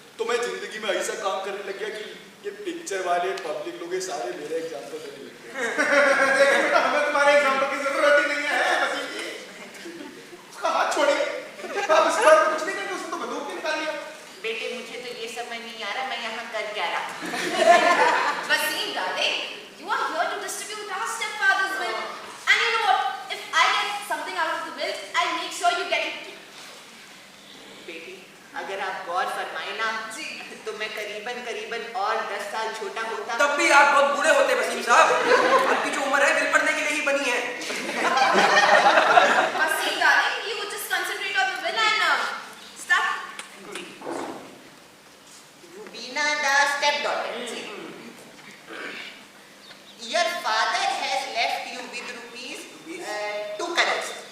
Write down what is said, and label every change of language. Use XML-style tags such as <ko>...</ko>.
<hi>तो मैं जिंदगी में ऐसा काम करने लग गया कि ये पिक्चर वाले पब्लिक लोग ये सारे मेरे एग्जाम्पल देने लग गए. लेकिन बेटा हमें तुम्हारे एग्जाम्पल की जरूरत ही नहीं है. वसीम जी उसका हाथ छोड़िए. आप इस बार कुछ नहीं करेंगे. उसने तो बंदूक भी निकाल लिया. बेटे मुझे तो ये समझ नहीं आ रहा मैं यहाँ कर क्या रहा.</hi> <en>Wasim, darling, you are here to distribute our stepfather's will. And you know what? If I get something out of the will, I'll make sure you get it too.</en> <hi>बेटी अगर आप गौर फरमाए ना तो मैं करीबन और 10 साल छोटा होता. तब भी आप बहुत बूढ़े होते वसीम साहब. आपकी जो उम्र है विल पढ़ने के लिए ही बनी है.</hi> <en>Wasim, darling, you just concentrate on the will and stuff. Rubina, the stepdaughter. Your father has left you with rupees 2 crores.</en>